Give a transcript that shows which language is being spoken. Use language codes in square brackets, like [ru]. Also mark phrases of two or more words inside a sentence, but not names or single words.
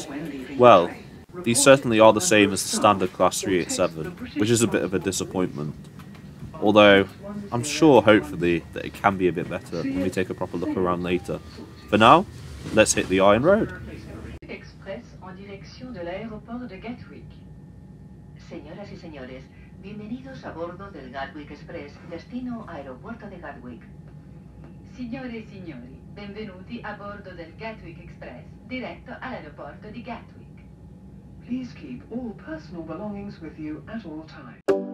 [en] Well, these certainly are the same as the standard Class 387, which is a bit of a disappointment. Although, I'm sure, hopefully, that it can be a bit better when we take a proper look around later. For now, let's hit the Iron Road. [es] Express en dirección del aeropuerto de Gatwick. Señoras y señores, bienvenidos a bordo del Gatwick Express, destino aeropuerto de Gatwick. [it] Signore e signori, benvenuti a bordo del Gatwick Express, diretto all'aeroporto di Gatwick. [en] Please keep all personal belongings with you at all times.